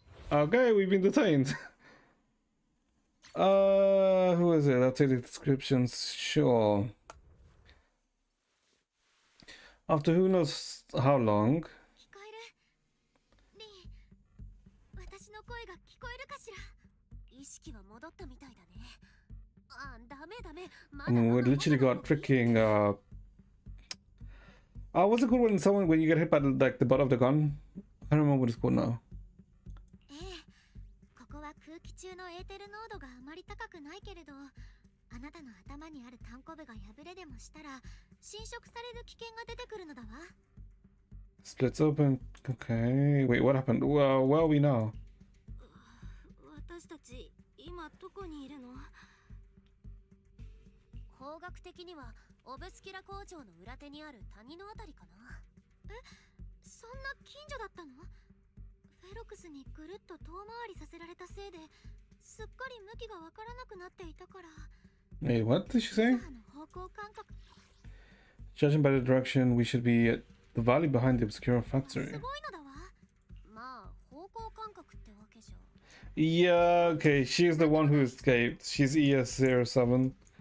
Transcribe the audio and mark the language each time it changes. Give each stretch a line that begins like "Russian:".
English: Okay, we've been detained. Who is it? I'll take the descriptions. Sure. After who knows how long.
Japanese: 聞こえるリン、私の声が聞こえるかしら。意識は戻ったみたいだね。あ、ダメダメ。
English: I mean, we literally got freaking what's it called when you get hit by like the butt of the gun? I don't remember what it's called now.
Japanese: ええ、ここは空気中のエーテル濃度があまり高くないけれど、あなたの頭にあるタンコブが破れでもしたら侵食される危険が出てくるのだわ。
English: Splits open. Okay. Wait, what happened? Well, where are we now?
Japanese: 私たち今どこにいるの？方角的にはオブスキュラ工場の裏手にある谷のあたりかな。え、そんな近所だったの？フェロクスにぐるっと遠回りさせられたせいですっかり向きがわからなくなっていたから。
English: Wait, what did she say?
Japanese: 方向感覚。
English: Judging by the direction, we should be at the valley behind the obscure factory.
Japanese: すごいのだわ。まあ方向感覚ってわけじゃ。
English: Yeah, okay. She's the one who escaped. She's ES07.